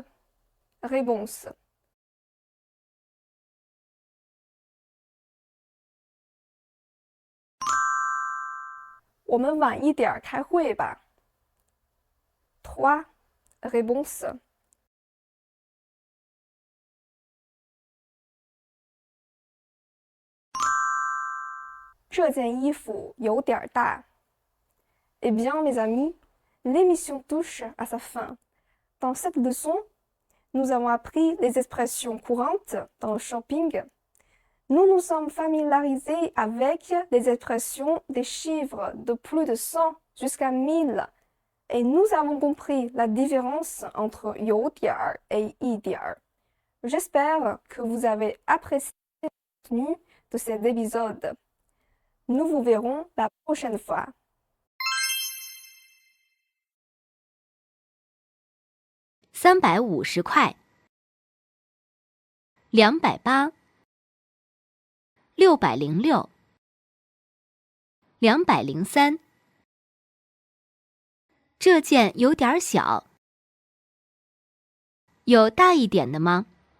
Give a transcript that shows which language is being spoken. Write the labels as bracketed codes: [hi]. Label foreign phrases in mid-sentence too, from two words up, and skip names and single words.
[zh] Réponse. 我们晚一点开会吧。3. [fr] Réponse. [zh] 这件衣服有点大。 [fr] Eh bien, mes amis, l'émission touche à sa fin. Dans cette leçon, nous avons appris les expressions courantes dans le shopping. Nous nous sommes familiarisés avec les expressions des chiffres de plus de 100 jusqu'à 1000 et nous avons compris la différence entre 有点儿 et 一点儿. J'espère que vous avez apprécié le contenu de cet épisode. Nous vous verrons la prochaine fois. [zh] 350 块，280，606，203，这件有点小，有大一点的吗？